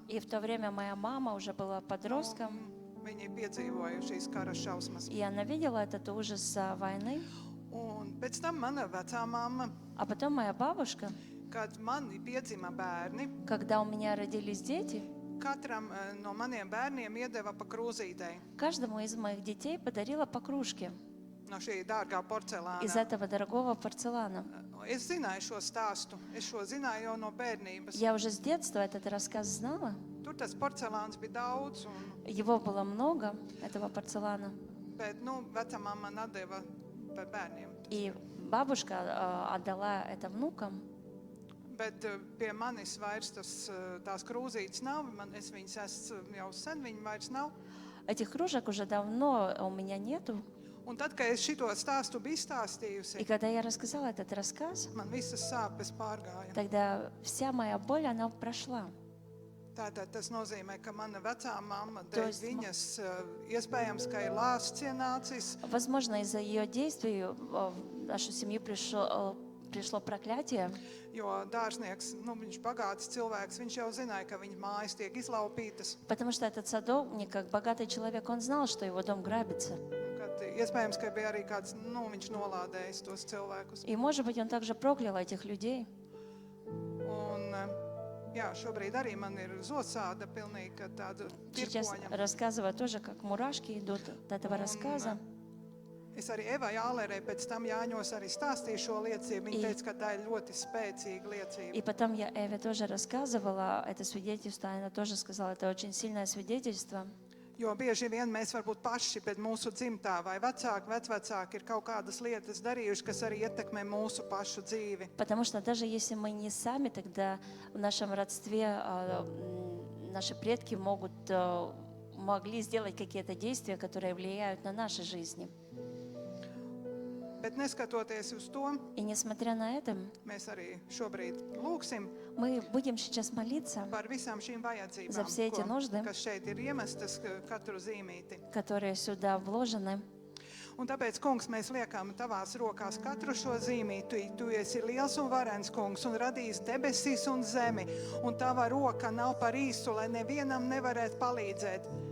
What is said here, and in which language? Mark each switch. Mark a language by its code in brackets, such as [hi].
[ru] И в то время моя мама уже была подростком, [lv] Viņi piedzīvoja šīs kara šausmas. [ru] и она видела этот ужас войны. [lv] Un pēc tam mana vecā mamma, [ru] А потом моя бабушка, [lv] kad man piedzima bērni, [ru] когда у меня родились дети, [lv] katram no maniem bērniem iedeva pa krūzītei [ru] каждому из моих детей подарила по кружке [lv] no šī dārgā [ru] из [lv] porcelāna. [ru] этого дорогого порцелана. [lv] Es zināju šo stāstu, es šo zināju jau no bērnības. [ru] Я уже с детства этот рассказ знала. [lv] Tur tas porcelāns bija daudz, un, [ru] Его было много, этого порцелана. [lv] bet vecamamma man atdeva par bērniem. [ru] И бабушка отдала это внукам. [lv] Bet pie manis vairs tās krūzītes nav, es viņas esmu jau sen, viņa vairs nav. [ru] Этих кружек уже давно у меня нету. [lv] Un tad, kad es šito stāstu biju [ru] И [lv] izstāstījusi, [ru] когда я рассказала этот рассказ, [lv] man visas sāpes pārgāja. [ru] тогда вся моя боль, она прошла. [lv] Tātad tas nozīmē, ka mana vecā mamma, To dēļ jest- viņas iespējams, ka ir lāsts ienācis, [ru] Возможно, из-за ее действий в нашу семью пришло проклятие, [lv] jo dārznieks, viņš bagāts cilvēks, viņš jau zināja, ka viņa mājas tiek izlaupītas. [ru] потому что этот садовник, как богатый человек, он знал, что его дом грабится. [lv] Kad iespējams, ka bija arī kāds, viņš nolādējis tos cilvēkus. [ru] И, может быть, он также проклял этих людей. [lv] Un, jā, šobrīd arī man ir zosāda pilnīgi, ka tāda [ru] Сейчас [lv] tirpoņa. [ru] рассказываю тоже, как мурашки идут от этого рассказа. [lv] Es arī Evai Ālerei pēc tam Jāņos arī stāstīju šo liecību. Viņa teica, ka tā ir ļoti spēcīga liecība. [ru] И потом я Эве тоже рассказывала это свидетельство, она тоже сказала, это очень сильное свидетельство. [lv] Jo bieži vien mēs varbūt paši, bet mūsu dzimtā vai vecāki, vecvecāki ir kaut kādas lietas darījuši, kas arī ietekmē mūsu pašu dzīvi. [ru] Потому что даже если мы не сами, тогда в нашем родстве наши предки могли сделать какие-то действия, которые влияют на наши жизни. [lv] Bet neskatoties uz to, [ru] И несмотря на это, [lv] mēs arī šobrīd lūksim [ru] мы будем сейчас молиться, [lv] par visām šīm vajadzībām, [ru] За все эти нужды. [lv] kas šeit ir iemestas katru zīmīti. [ru] которые сюда вложены. [lv] Un tāpēc, kungs, mēs liekam tavās rokās katru šo zīmīti. Tu esi liels un varens, kungs, un radījis debesīs un zemi. Un tava roka nav par īsu, lai nevienam nevarētu palīdzēt.